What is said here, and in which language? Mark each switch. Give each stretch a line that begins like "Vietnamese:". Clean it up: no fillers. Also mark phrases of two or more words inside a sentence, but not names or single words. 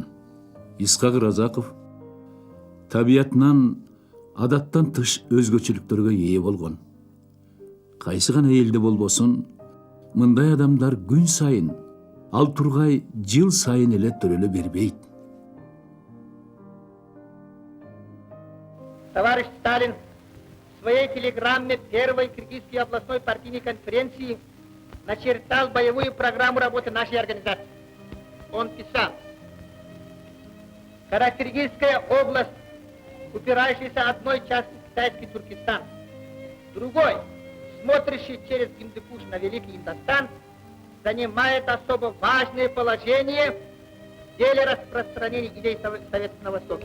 Kyrgyz: Исхак Разаков табиятынан адаттан тыш өзгөчөлүктөргө ээ болгон. Кайсы гана элде болбосун, мындай адамдар күн сайын, ал тургай жыл сайын эле төрөлө бербейт.
Russian: Товарищ Сталин в своей телеграмме первой Киргизской областной партийной конференции начертал боевую программу работы нашей организации. Он писал: Каракиргизская область, упирающаяся одной частью в китайский Туркестан, другой, смотрящий через Гиндукуш на Великий Индостан, занимает особо важное положение в деле распространения идей Совета на Востоке.